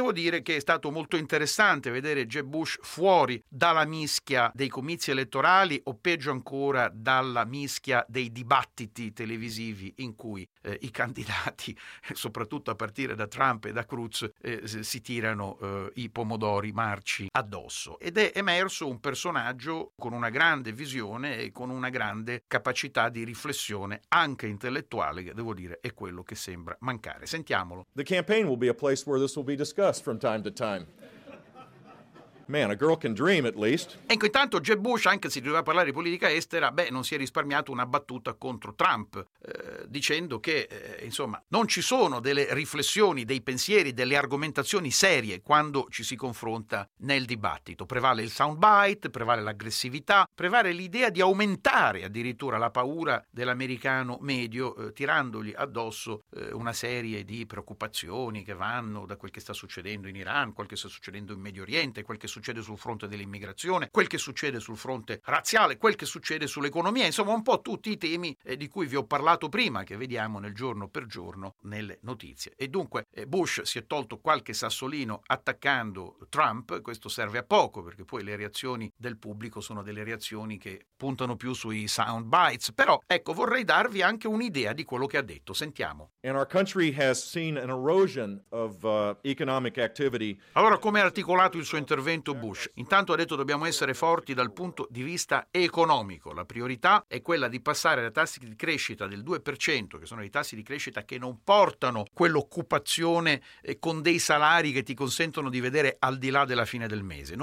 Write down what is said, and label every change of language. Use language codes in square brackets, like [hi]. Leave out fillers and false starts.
[it] Devo dire che è stato molto interessante vedere Jeb Bush fuori dalla mischia dei comizi elettorali, o peggio ancora dalla mischia dei dibattiti televisivi in cui i candidati, soprattutto a partire da Trump e da Cruz, si tirano i pomodori marci addosso. Ed è emerso un personaggio con una grande visione e con una grande capacità di riflessione, anche intellettuale, che devo dire è quello che sembra mancare. Sentiamolo. [en] The campaign will be a place where this will be discussed from time to time. Man, a girl can dream at least. [it] Ecco, intanto Jeb Bush, anche se doveva parlare di politica estera, non si è risparmiato una battuta contro Trump, dicendo che, insomma, non ci sono delle riflessioni, dei pensieri, delle argomentazioni serie quando ci si confronta nel dibattito. Prevale il soundbite, prevale l'aggressività, prevale l'idea di aumentare addirittura la paura dell'americano medio, tirandogli addosso una serie di preoccupazioni che vanno da quel che sta succedendo in Iran, quel che sta succedendo in Medio Oriente, quel che succede sul fronte dell'immigrazione, quel che succede sul fronte razziale, quel che succede sull'economia, insomma un po' tutti i temi di cui vi ho parlato prima, che vediamo nel giorno per giorno nelle notizie. E dunque Bush si è tolto qualche sassolino attaccando Trump, questo serve a poco perché poi le reazioni del pubblico sono delle reazioni che puntano più sui sound bites, però ecco, vorrei darvi anche un'idea di quello che ha detto, sentiamo. [en] And our country has seen an erosion of economic activity. [it] Allora, come ha articolato il suo intervento Bush? Intanto ha detto dobbiamo essere forti dal punto di vista economico. La priorità è quella di passare da tassi di crescita del 2%, che sono i tassi di crescita che non portano quell'occupazione con dei salari che ti consentono di vedere al di là della fine del mese.